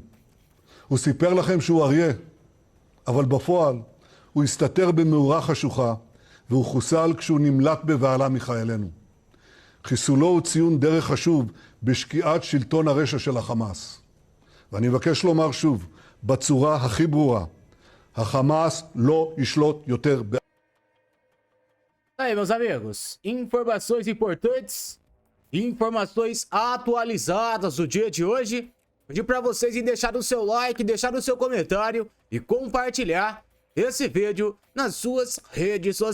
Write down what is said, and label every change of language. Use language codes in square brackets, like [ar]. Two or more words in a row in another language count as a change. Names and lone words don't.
[he] הוא סיפר לכם שהוא אריה, אבל בפועל הוא הסתתר במאורה חשוכה, והוא חוסל כשהוא נמלט בבעלה מחיילינו. חיסולו הוא ציון דרך חשוב בשקיעת שלטון הרשע של החמאס. ואני מבקש לומר שוב, בצורה הכי ברורה, החמאס לא ישלוט יותר ב... [pt] Aí, meus amigos, informações importantes, informações atualizadas do dia de hoje. Pedi para vocês em deixar o seu like, deixar o seu comentário e compartilhar esse vídeo nas suas redes sociais.